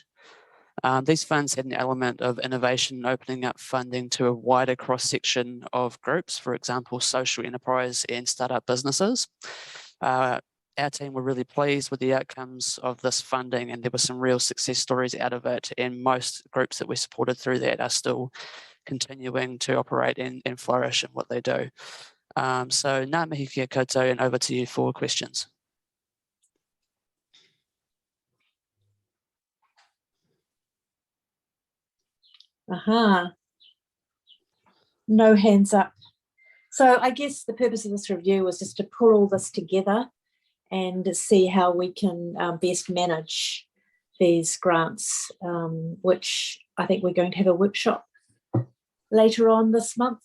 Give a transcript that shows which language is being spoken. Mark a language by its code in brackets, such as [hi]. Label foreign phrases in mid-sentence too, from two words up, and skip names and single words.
[en] These funds had an element of innovation, opening up funding to a wider cross-section of groups, for example, social enterprise and startup businesses. Our team were really pleased with the outcomes of this funding, and there were some real success stories out of it, and most groups that we supported through that are still continuing to operate and flourish in what they do. [mi] So ngā mihi kia koutou, [en] and over to you for questions. No hands up. So I guess the purpose of this review was just to pull all this together and see how we can best manage these grants, which I think we're going to have a workshop later on this month.